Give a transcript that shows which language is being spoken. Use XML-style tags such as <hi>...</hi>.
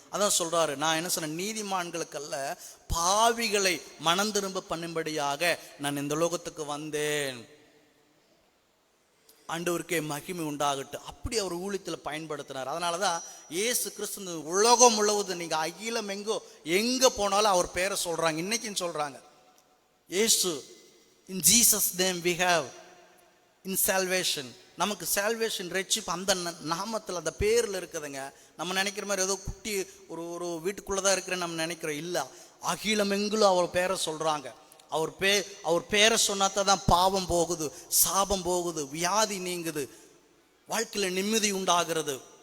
<ta>அதான் சொல்றாரு, நான் என்ன சொன்ன, நீதிமான்களுக்கல்ல பாவிகளை மனம் திரும்ப பண்ணும்படியாக நான் இந்த லோகத்துக்கு வந்தேன். ஆண்டவருக்கே மகிமை உண்டாகட்டும். அப்படி அவர் ஊழியத்தில் பயன்படுத்தினார். அதனாலதான் இயேசு கிறிஸ்து உலகம் முழுவதும், நீங்க அகிலம் எங்க போனாலும் அவர் பேரை சொல்றாங்க, இன்னைக்கும் சொல்றாங்க.</ta> <en>இயேசு, in Jesus name we have in salvation.</en> <ta>நமக்கு salvation ரட்சிப்பு அந்த நாமத்தில், அந்த பேரில் இருக்குதுங்க. நம்ம நினைக்கிற மாதிரி ஏதோ குட்டி ஒரு வீட்டுக்குள்ளதான் இருக்கிறேன்னு நம்ம நினைக்கிறோம். இல்ல, அகிலம் எங்கிலும் அவர் பேரை சொல்றாங்க. அவர் பேரை சொன்னாதான் பாவம் போகுது, சாபம் போகுது, வியாதி நீங்குது, வாழ்க்கையில நிம்மதி உண்டாகிறது.</ta>